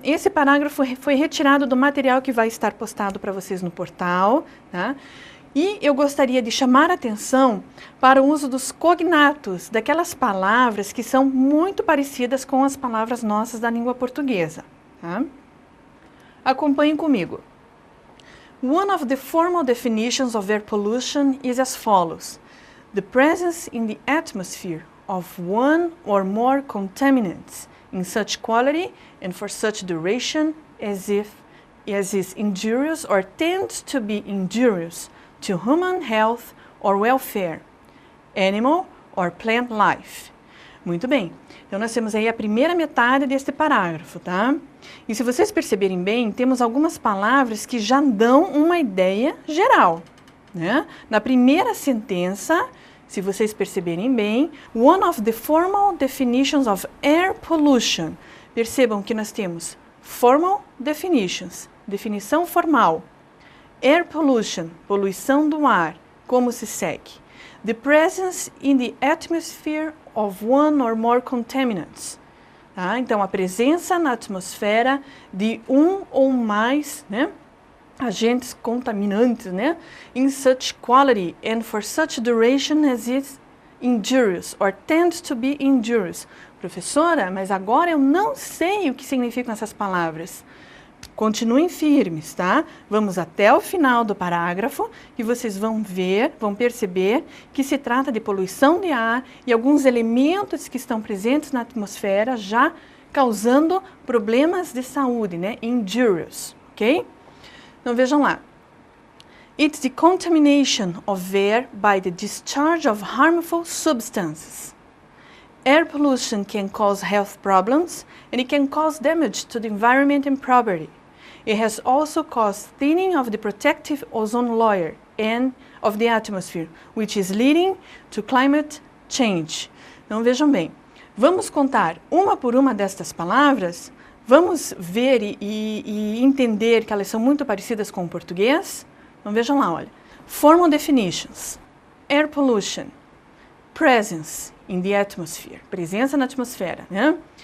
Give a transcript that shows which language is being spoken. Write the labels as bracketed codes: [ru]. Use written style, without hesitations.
[pt] Esse parágrafo foi retirado do material que vai estar postado para vocês no portal. Tá? E eu gostaria de chamar a atenção para o uso dos cognatos, daquelas palavras que são muito parecidas com as palavras nossas da língua portuguesa. Tá? Acompanhem comigo. [en] One of the formal definitions of air pollution is as follows: the presence in the atmosphere of one or more contaminants in such quality and for such duration as is injurious or tends to be injurious to human health or welfare, animal or plant life. [pt] Muito bem. Então, nós temos aí a primeira metade deste parágrafo, tá? E se vocês perceberem bem, temos algumas palavras que já dão uma ideia geral, né? Na primeira sentença, se vocês perceberem bem, [en] one of the formal definitions of air pollution. [pt] Percebam que nós temos [en] formal definitions, [pt] definição formal. [en] Air pollution, [pt] poluição do ar, como se segue? [en] The presence in the atmosphere of one or more contaminants. [pt] Tá? Então, a presença na atmosfera de um ou mais, né, agentes contaminantes, né, [en] in such quality and for such duration as is injurious or tends to be injurious. [pt] Professora, mas agora eu não sei o que significam essas palavras. Continuem firmes, tá? Vamos até o final do parágrafo e vocês vão ver, vão perceber que se trata de poluição de ar e alguns elementos que estão presentes na atmosfera já causando problemas de saúde, né? Injurious, ok? Então vejam lá. [en] It's the contamination of air by the discharge of harmful substances. Air pollution can cause health problems and it can cause damage to the environment and property. It has also caused thinning of the protective ozone layer and of the atmosphere, which is leading to climate change. [pt] Então vejam bem, vamos contar uma por uma destas palavras, vamos ver e entender que elas são muito parecidas com o português. Então vejam lá, olha. [en] Formal definitions. Air pollution. Presence in the atmosphere. [pt] Presença na atmosfera, né?